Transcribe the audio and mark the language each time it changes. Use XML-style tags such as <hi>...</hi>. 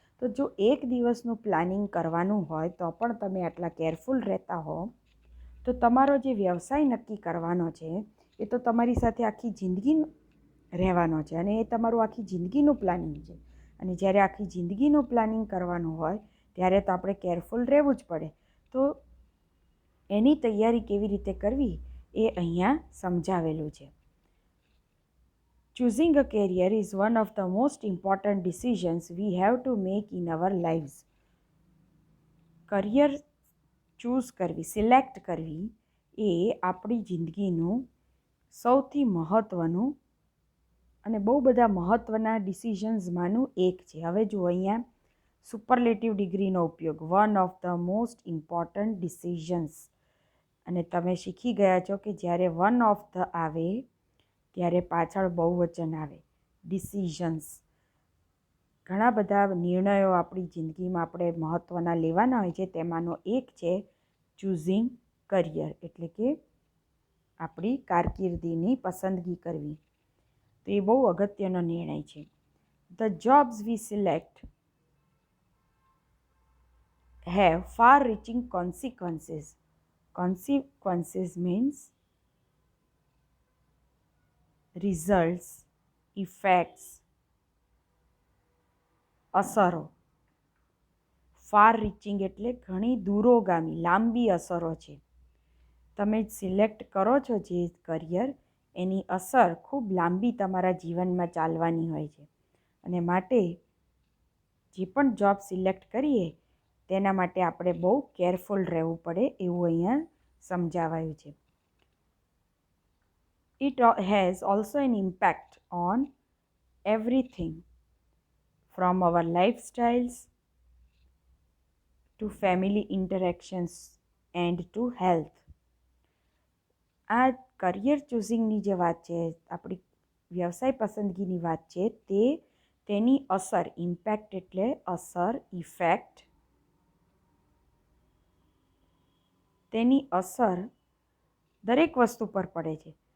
<gu>તો જો એક દિવસનું પ્લાનિંગ કરવાનું હોય તો પણ તમે આટલા કેરફુલ રહેતા હો તો તમારો જે વ્યવસાય નક્કી કરવાનો છે એ તો તમારી સાથે આખી જિંદગી રહેવાનો છે અને એ તમારું આખી જિંદગીનું પ્લાનિંગ છે. અને જ્યારે આખી જિંદગીનું પ્લાનિંગ કરવાનું હોય ત્યારે તો આપણે કેરફુલ રહેવું જ પડે. તો એની તૈયારી કેવી રીતે કરવી એ અહીંયા સમજાવેલું છે.</gu> <en>Choosing a career is one of the most important decisions we have to make in our lives.</en> <gu>Career choose કરવી, સિલેક્ટ કરવી એ આપણી જિંદગીનું સૌથી મહત્ત્વનું અને બહુ બધા મહત્ત્વના ડિસિઝન્સમાંનું એક છે. હવે જુઓ અહીંયા સુપરલેટિવ ડિગ્રીનો ઉપયોગ,</gu> <en>One of the most important decisions.</en> <gu>અને તમે શીખી ગયા છો કે જ્યારે વન ઓફ ધ આવે ત્યારે પાછળ બહુવચન આવે, ડિસિઝન્સ. ઘણા બધા નિર્ણયો આપણી જિંદગીમાં આપણે મહત્ત્વના લેવાના હોય છે, તેમાંનો એક છે ચૂઝિંગ કરિયર, એટલે કે આપણી કારકિર્દીની પસંદગી કરવી. તો એ બહુ અગત્યનો નિર્ણય છે.</gu> <en>The jobs we select have far-reaching consequences. Consequences means results, effects, અસરો.</en> <gu>ફાર રીચિંગ એટલે ઘણી દૂરોગામી, લાંબી અસરો છે. તમે સિલેક્ટ કરો છો જે કરિયર એની અસર ખૂબ લાંબી તમારા જીવનમાં ચાલવાની હોય છે અને માટે જે પણ જોબ સિલેક્ટ કરીએ તેના માટે આપણે બહુ કેરફુલ રહેવું પડે એવું અહીંયા સમજાવાયું છે.</gu> <en>It has also an impact on everything from our lifestyles to family interactions and to health.</en> <gu>આ કરિયર ચૂઝિંગની જે વાત છે, આપણી વ્યવસાય પસંદગીની વાત છે, તેની અસર, ઇમ્પેક્ટ એટલે અસર, ઇફેક્ટ, તેની અસર દરેક વસ્તુ પર પડે છે.</gu>